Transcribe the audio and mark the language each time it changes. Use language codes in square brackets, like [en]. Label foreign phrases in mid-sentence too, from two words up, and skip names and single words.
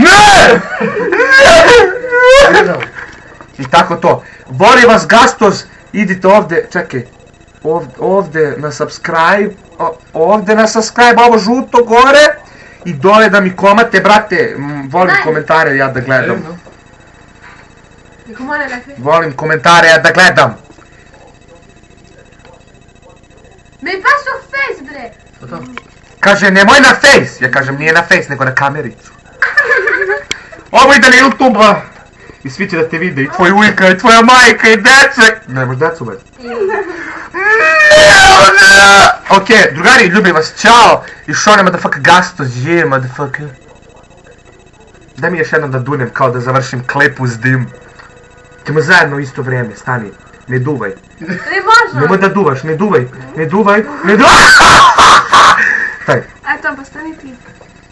[sr] Ne! Ne! I tako to. Voli vas Gastos, idite ovdje, čekaj. Ovdje na subscribe, ovdje na subscribe, ovo žuto gore. I dole da mi komate, brate, volim komentare ja da gledam. [fr] Mais comment elle a fait? [sr] Volim komentare ja da gledam. [fr] Mais pas sur Face, bre. [sr] Kaže, nemoj na face. Ja kažem, nije na face, nego na kamericu. Ovo ide na YouTube. I svi će da te vide, i tvoj ujka, i tvoja majka, i dece. Nemaš decu, bez. Ok, drugari, ljubim vas, čao. I šone, [en] motherfucker, Gastos, yeah, motherfucker. [sr] Daj mi još jednom da dunem, kao da završim klip uz dim. Ćemo zajedno u isto vrijeme, stani. Ne duvaj. Ne može. Nemoj da duvaš, ne duvaj. Ne duvaj, ne duvaj. Staj. Attends, pa stani ti.